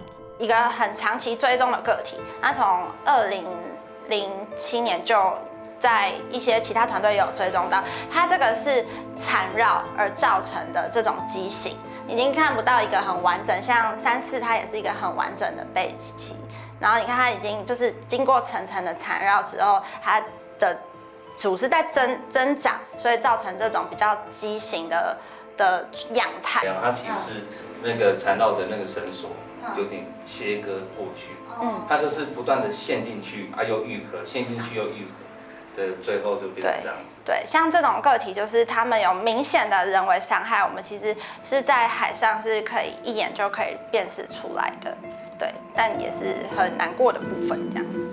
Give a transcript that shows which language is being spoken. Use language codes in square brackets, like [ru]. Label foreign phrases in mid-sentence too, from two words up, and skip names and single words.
[zh] 一個很長期追蹤的個體，它從2007年就在一些其他團隊有追蹤到，它這個是纏繞而造成的這種畸形，已經看不到一個很完整，像3-4它也是一個很完整的背鰭，然後你看它已經就是經過層層的纏繞之後，它的組織在增長，所以造成這種比較畸形的樣態。它其實是那個纏繞的那個繩索有點切割過去，它就是不斷的陷進去，又愈合，陷進去又愈合， 对，最后就变成这样子。对，像这种个体，就是他们有明显的人为伤害，我们其实是在海上是可以一眼就可以辨识出来的。对，但也是很难过的部分，这样。